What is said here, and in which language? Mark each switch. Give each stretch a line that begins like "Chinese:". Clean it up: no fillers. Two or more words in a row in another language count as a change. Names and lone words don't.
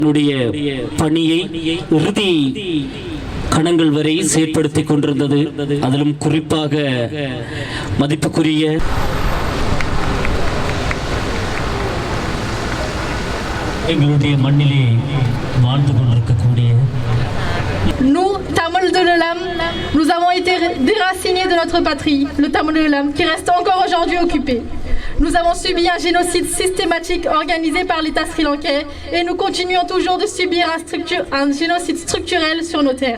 Tamil: பணியை இறுதி கணங்கள் வரை செயற்படுத்திக் கொண்டிருந்தது. அதிலும் குறிப்பாக மதிப்புக்குரிய எங்களுடைய மண்ணிலே வாழ்ந்து கொண்டிருக்கக்கூடிய
French: Nous, Tamouls de l'Olam, nous avons été déracinés de notre patrie, le Tamoul de l'Olam, qui reste encore aujourd'hui occupé. Nous avons subi un génocide systématique organisé par l'État sri-lankais et nous continuons toujours de subir un génocide structurel sur nos terres.